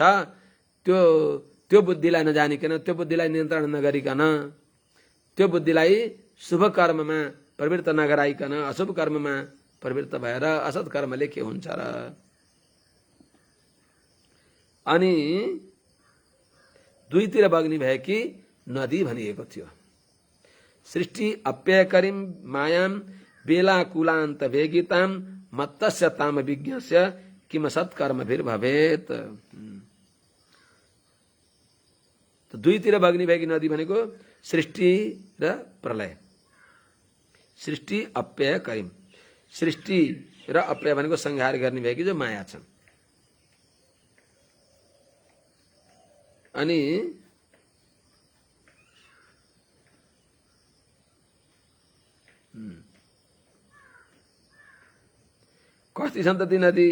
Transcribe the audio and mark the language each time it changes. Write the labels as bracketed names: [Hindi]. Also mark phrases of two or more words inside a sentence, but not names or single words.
[Nepali] त्यो बुद्धिलाई नजानिकन, त्यो बुद्धिलाई नियन्त्रण नगरिकन, त्यो बुद्धिलाई शुभ कर्ममा प्रवृत्त नगराइकन अशुभ कर्ममा प्रवृत्त भएर असत कर्मले के हुन्छ र। अनि दुईतिर बग्ने भएकी नदी भनिएको थियो। [Sanskrit] सृष्टि अप्ययकरीम मायाम बेलाकुलान्त वेगिताम मत्तस्य ताम विज्ञस्य किम सत्कर्मभिर्भवेत। [Nepali] त दुईतिर बग्ने भएकी नदी भनेको सृष्टि र प्रलय। [Sanskrit] सृष्टि अप्यय करीम, [Nepali] सृष्टि र अप्यय भनेको संहार गर्ने भएकी जो माया छन्। अनि कति छन् त ती नदी?